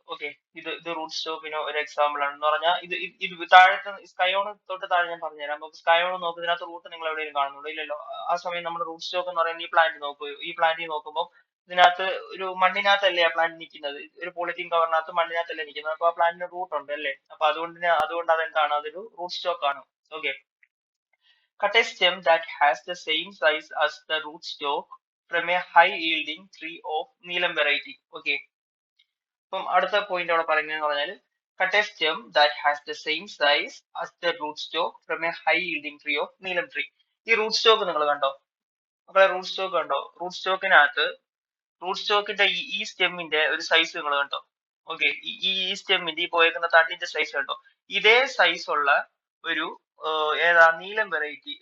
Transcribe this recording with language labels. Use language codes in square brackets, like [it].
[ml] Okay, ഇത് root സ്റ്റോക്കിന് ഒരു example ആണ്. എന്ന് പറഞ്ഞാൽ ഇത് താഴത്തെ സ്കയോൺ തൊട്ട് താഴെ ഞാൻ പറഞ്ഞുതരാം. അപ്പൊ സ്കയോൺ നോക്കും, ഇതിനകത്ത് റൂട്ട് നിങ്ങൾ എവിടെയും കാണുന്നുണ്ടോ? ഇല്ലല്ലോ. ആ സമയം നമ്മുടെ റൂട്ട് സ്റ്റോക്ക് എന്ന് പറയുന്നത് ഈ പ്ലാന്റ് നോക്കൂ. ഈ പ്ലാന്റിൽ നോക്കുമ്പോൾ ഇതിനകത്ത് ഒരു മണ്ണിനകത്തല്ലേ ആ പ്ലാന്റ് നിൽക്കുന്നത്, ഒരു പോളിത്തീൻ കവറിനകത്ത് മണ്ണിനകത്തല്ലേ നിൽക്കുന്നത്. അപ്പൊ ആ പ്ലാന്റിന് റൂട്ട് ഉണ്ട് അല്ലേ. അപ്പൊ അതുകൊണ്ട് അതെന്താണ്, അതൊരു റൂട്ട് സ്റ്റോക്ക് ആണ്. [en] Okay, cut a stem that has the same size as the rootstock from a high yielding tree of Neelam variety. Okay, [ml] അപ്പം അടുത്ത പോയിന്റ് അവിടെ പറയുന്നതെന്ന് പറഞ്ഞാൽ [en] cut a stem that has the same size as the rootstock from a high yielding tree of Neelam tree. [ml] ഈ root stock നിങ്ങൾ കണ്ടോ? അപ്പോൾ root stock കണ്ടോ? റൂട്ട് സ്റ്റോക്കിന്റെ ഈ സ്റ്റെമ്മിന്റെ ഒരു സൈസ് നിങ്ങൾ കണ്ടോ? ഓക്കെ, ഈ സ്റ്റെമ്മിന്റെ ഈ പോയേക്കുന്ന തണ്ടിന്റെ സൈസ് കണ്ടോ? ഇതേ സൈസ് ഉള്ള ഒരു ഏതാ നീലം വെറൈറ്റി.